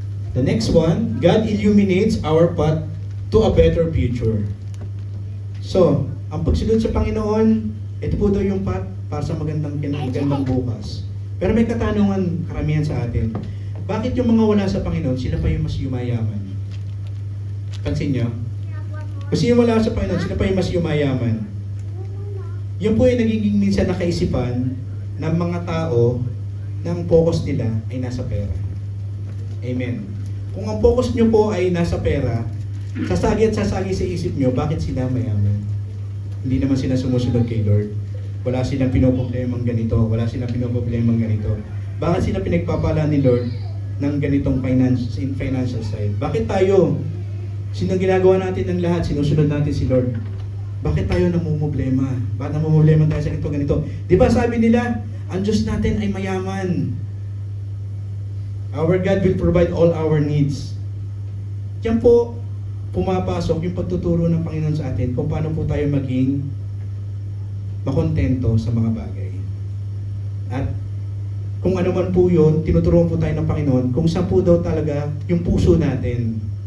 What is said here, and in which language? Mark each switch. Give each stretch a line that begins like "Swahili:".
English: The next one, God illuminates our path to a better future.
Filipino: So, ang pagsunod sa Panginoon, ito po daw yung path para sa magandang bukas. Pero may katanungan karamihan sa atin. Bakit yung mga wala sa Panginoon, sila pa yung mas yumayaman? Pansin nyo? Kasi yung wala sa Panginoon, sila pa yung mas yumayaman. Yun po yung nagiging minsan nakaisipan ng mga tao na ang focus nila ay nasa pera. Amen. Kung ang focus nyo po ay nasa pera, sasagi at sasagi sa isip nyo, bakit sila mayaman? Hindi naman sila sumusunod kay Lord. Wala silang pinoproblemang ganito, wala silang pinoproblemang ganito. Bakit sila pinagpapala ni Lord ng ganitong financial side? Bakit tayo? Sino ginagawa natin ng lahat? Sinusunod natin si Lord. Bakit tayo namumblema? Bakit namumblema tayo sa ganito? Di ba sabi nila, ang Diyos natin ay mayaman.
English: Our God will provide all our needs.
Filipino: Diyan po, pumapasok yung pagtuturo ng Panginoon sa atin kung paano po tayo maging makontento sa mga bagay. At kung ano man po yun, tinuturuan po tayo ng Panginoon kung saan po daw talaga yung puso natin.